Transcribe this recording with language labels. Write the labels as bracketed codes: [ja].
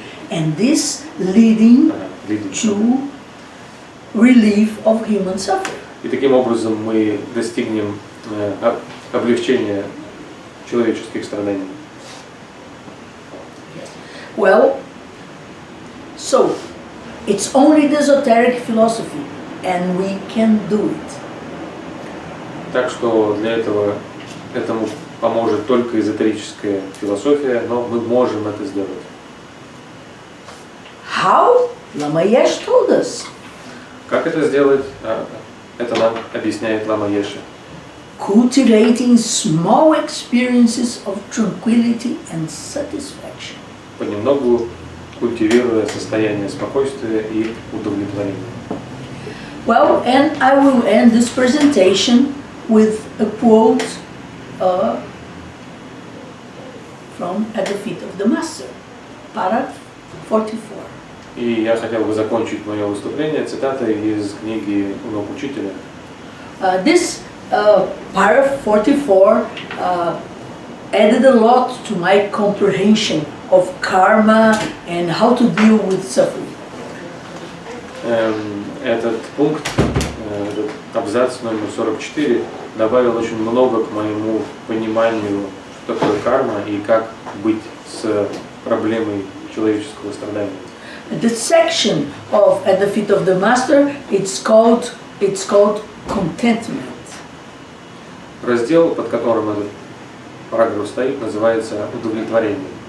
[en] And this leading to relief of human suffering. [ru] И таким образом мы достигнем облегчения человеческих страданий. [en] Well, so it's only the esoteric philosophy, and we can do it. [ru] Так что для этому поможет только эзотерическая философия, но мы можем это сделать. [en] How? Lama Yesh told us. [ru] Как это сделать? Это нам объясняет Лама Еши. [en] Cultivating small experiences of tranquility and satisfaction. [ru] Понемногу культивируя состояние спокойствия и удовлетворения. [en] Well, and I will end this presentation with a quote from At the Feet of the Master, paragraph 44. [ru] И я хотел бы закончить мое выступление цитатой из книги «У ног учителя». [en] This paragraph 44 added a lot to my comprehension of karma and how to deal with suffering. [ru] Этот пункт, этот абзац номер 44, добавил очень много к моему пониманию, что такое карма и как быть с проблемой человеческого страдания. [en] The section of At the Feet of the Master, it's called contentment. [ru] Раздел, под которым этот параграф стоит, называется «Удовлетворение».